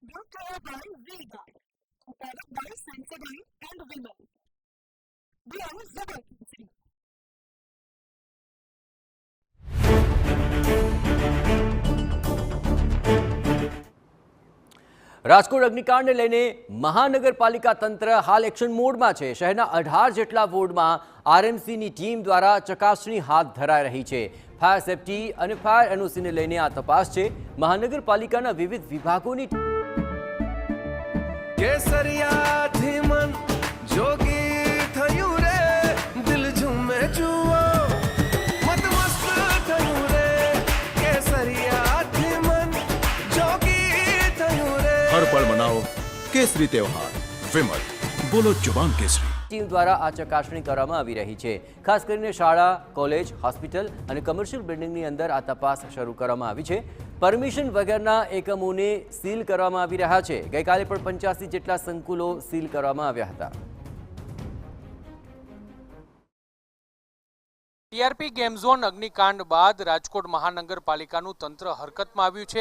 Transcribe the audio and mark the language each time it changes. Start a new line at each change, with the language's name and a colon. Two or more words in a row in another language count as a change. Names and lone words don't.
English: brought to you by Vega, a product by Sensodyne and Vimal. Brand Zabarkisi.
Gujarati: રાજકોટ અગ્નિકાંડને લઈને મહાનગરપાલિકા તંત્ર હાલ એક્શન મોડમાં છે। શહેરના 18 જેટલા વોર્ડમાં આરએમસીની ટીમ દ્વારા ચકાસણી હાથ ધરાઈ રહી છે।
English: fire safety
Gujarati: અને ફાયર એનઓસીને લઈને આ તપાસ છે। મહાનગરપાલિકાના વિવિધ વિભાગોની કેસરિયાથી મન જોગી થયું રે, દિલ ઝૂમે જુઓ મત મસ્ત થયું રે, કેસરિયાથી મન જોગી થયું રે।
Hindi: हर पल मनाओ केसरी त्योहार। विमल, बोलो जुबान केसरी।
Gujarati: ટીમ દ્વારા આ ચકાસણી કરવામાં આવી રહી છે। ખાસ કરીને શાળા, કોલેજ, હોસ્પિટલ અને કમર્શિયલ બિલ્ડિંગની અંદર આ તપાસ શરૂ કરવામાં આવી છે। પરમિશન વગરના એકમોને સીલ કરવામાં આવી રહ્યા છે। ગઈકાલે પણ 85 જેટલા સંકુલો સીલ કરવામાં આવ્યા હતા। ટીઆરપી ગેમ ઝોન અગ્નિકાંડ બાદ રાજકોટ મહાનગરપાલિકાનું તંત્ર હરકતમાં આવ્યું છે।